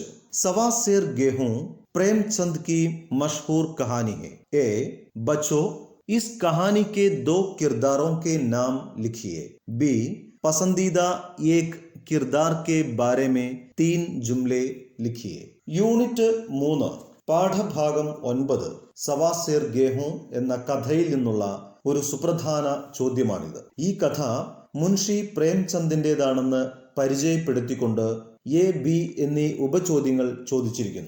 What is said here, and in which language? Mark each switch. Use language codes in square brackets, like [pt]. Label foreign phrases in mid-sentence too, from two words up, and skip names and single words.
[hi] सवा सेर गेहूं प्रेमचंद की मशहूर कहानी है. ए बच्चों, इस कहानी के 2 किरदारों के नाम लिखिए. बी पसंदीदा एक किरदार के बारे में 3 जुमले लिखिए. [ml] യൂണിറ്റ് 3 പാഠഭാഗം 9 സവാ സേർ ഗേഹു എന്ന കഥയിൽ നിന്നുള്ള ഒരു സുപ്രധാന ചോദ്യമാണിത്. ഈ കഥ മുൻഷി പ്രേംചന്ദിൻ്റെതാണെന്ന് പരിചയപ്പെടുത്തിക്കൊണ്ട് എ, ബി എന്നീ ഉപചോദ്യങ്ങൾ ചോദിച്ചിരിക്കുന്നു.